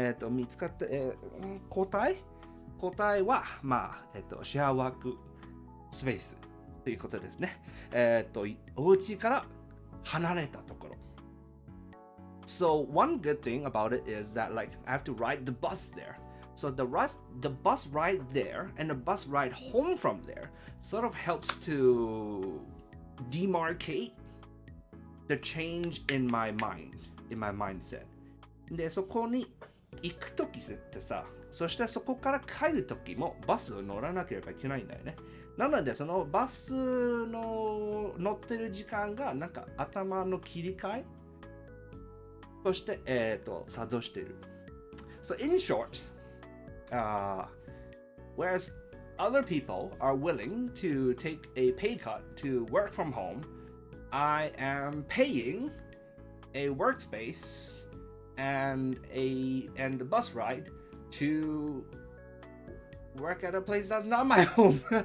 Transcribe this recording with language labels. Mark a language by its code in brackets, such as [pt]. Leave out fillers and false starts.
[ja] 見つかった、答えは、シェアワークスペースということですね。お家から離れたところ。 [en] So one good thing about it is that like I have to ride the bus there. So the bus ride there and the bus ride home from there sort of helps to demarcate the change in my mind, in my mindset. [ja] で、そこに行くときってさ、そしてそこから帰るときもバスを乗らなければいけないんだよね。なので、そのバスの乗ってる時間がなんか頭の切り替えそして、作動している。 [en] So in short, whereas other people are willing to take a pay cut to work from home, I am paying a workspace and the bus ride to work at a place that's not my home.